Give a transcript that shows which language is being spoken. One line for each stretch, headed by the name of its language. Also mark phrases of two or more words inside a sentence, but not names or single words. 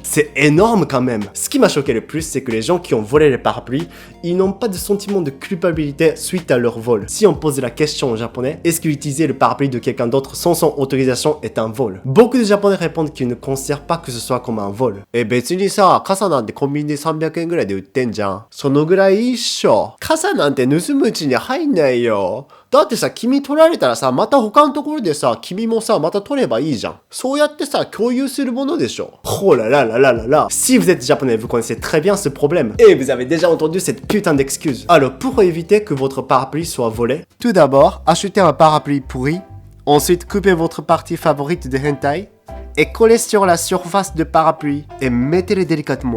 French: C'est énorme quand même. Ce qui m'a choqué le plus, c'est que les gens qui ont volé les parapluies, ils n'ont pas de sentiment de culpabilité suite à leur vol. Si on pose la question aux Japonais, est-ce qu'utiliser le parapluie de quelqu'un d'autre sans son autorisation est un vol? Beaucoup de Japonais répondent qu'ils ne considèrent pas que ce soit comme un vol.
Japanese: Et 別にさ、傘なんてコンビニで300円ぐらいで売ってんじゃん。そのぐらい一緒。傘なんて盗むうちに入んないよ。だってさ、君取られたらさ、また他のところでさ、君もさ、また取ればいいじゃん。そうやってさ、共有するものでしょ。
French: Oh là là là là là là. Si vous êtes japonais, vous connaissez très bien ce problème. Et vous avez déjà entendu cette putain d'excuse. Alors, pour éviter que votre parapluie soit volé, tout d'abord, achetez un parapluie pourri. Ensuite, coupez votre partie favorite de hentai et collez sur la surface de parapluie et mettez-le délicatement.